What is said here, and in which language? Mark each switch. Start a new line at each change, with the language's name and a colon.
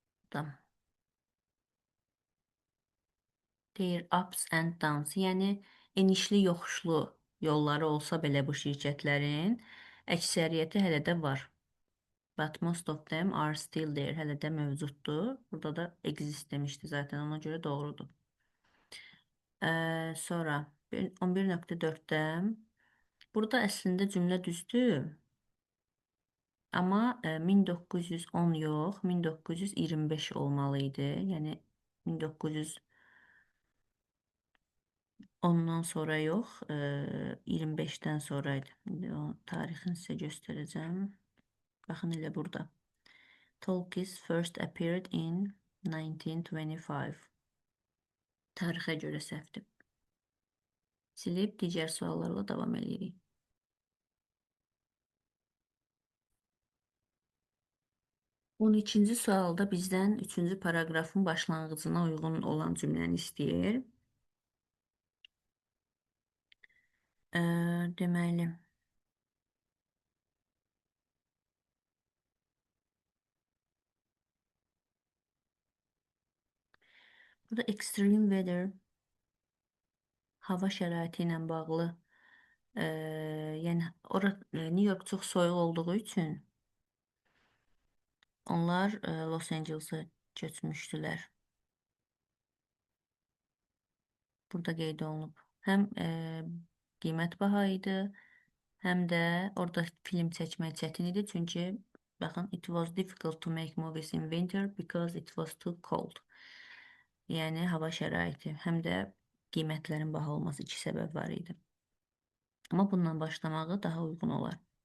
Azerbaijani: Tamam. Deyir ups and downs, yəni enişli yoxuşlu yolları olsa belə bu şirkətlərin əksəriyyəti hələ də var.
English: But most of them are still there.
Azerbaijani: Hələ də mövcuddur. Burada da exist demişdi zaten, ona görə doğrudur. Sonra 11.4-də burada əslində cümlə düzdür. Amma 1910 yox, 1925 olmalı idi. Yəni 1910-dan sonra yox, 25-dən sonraydı. İndi o tarixini sizə göstərəcəm. Baxın elə burada.
English: Talkies first appeared in 1925.
Azerbaijani: Tarixə görə səhvdir. Silib digər suallarla davam edirik. 12-ci sualda bizdən 3-cü paraqrafın başlanğıcına uyğun olan cümləni istəyir. Deməli, burada extreme weather hava şəraiti ilə bağlı, yəni New York çox soyuq olduğu üçün onlar Los Angeles'a köçmüşdülər. Burada qeyd olunub. Həm qiymət baha idi, həm də orada film çəkmək çətin idi.
English: Çünki, baxın, it was difficult to make movies in winter because it was too cold.
Azerbaijani: Yəni, hava şəraiti, həm də qiymətlərin baha olması, iki səbəb var idi. Amma bundan başlamağı daha uyğun olar.